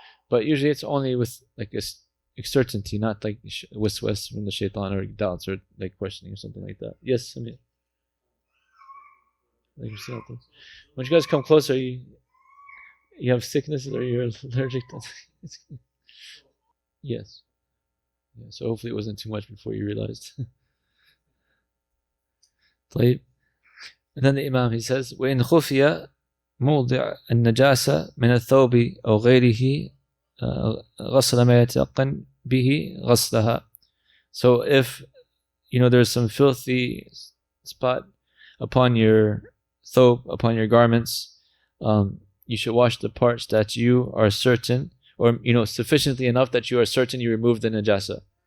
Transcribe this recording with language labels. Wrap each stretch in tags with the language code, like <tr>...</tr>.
<en>But usually it's only with like a certainty, not like waswas from the shaitan or doubts or like questioning or something like that. Yes, I mean. Like yourself. When you guys come closer, you have sickness or you're allergic to Yes. Yeah, so hopefully it wasn't too much before you realized.</en> <ar>طيب.</ar> <en>And then the Imam, he says,</en> <ar>وَإِنْ خُفِيَ موضع النجاسة من الثوب أو غيره غسل ما يتيقن به غسلها.</ar> <en>So if, there's some filthy spot upon your thobe, upon your garments, you should wash the parts that you are certain, or sufficiently enough that you are certain you removed the najasa.</en>